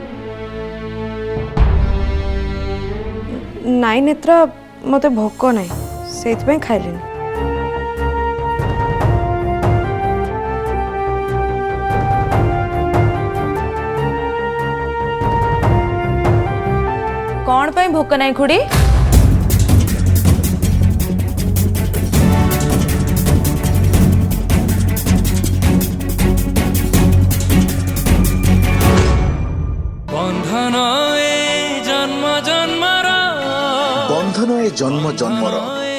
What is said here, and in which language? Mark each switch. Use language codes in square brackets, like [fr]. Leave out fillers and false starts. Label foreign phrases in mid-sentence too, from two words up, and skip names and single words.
[or] ନାଇଁ ନେତ୍ର, ମୋତେ ଭୋକ ନାହିଁ, ସେଇଥିପାଇଁ ଖାଇଲିନି। କ'ଣ ପାଇଁ ଭୋକ ନାହିଁ ଖୁଡ଼ି? ବନ୍ଧନ ଏ ଜନ୍ମ ଜନ୍ମର ବନ୍ଧନ ଏ ଜନ୍ମ ଜନ୍ମର